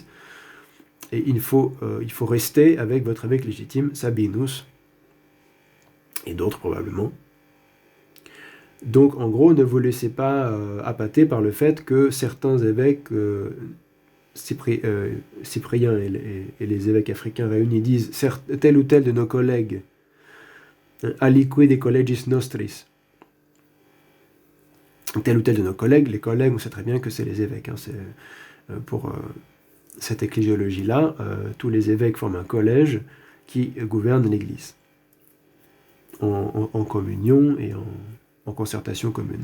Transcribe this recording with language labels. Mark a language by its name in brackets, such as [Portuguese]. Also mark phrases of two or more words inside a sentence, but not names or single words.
[French] Et il faut rester avec votre évêque légitime, Sabinus, et d'autres probablement. Donc en gros, ne vous laissez pas appâter par le fait que certains évêques, Cyprien et les évêques africains réunis disent tel ou tel de nos collègues, [Latin] alique de collegis nostris, [French] tel ou tel de nos collègues, les collègues, on sait très bien que c'est les évêques. Pour cette ecclésiologie-là, tous les évêques forment un collège qui gouverne l'Église, en communion et en concertation commune.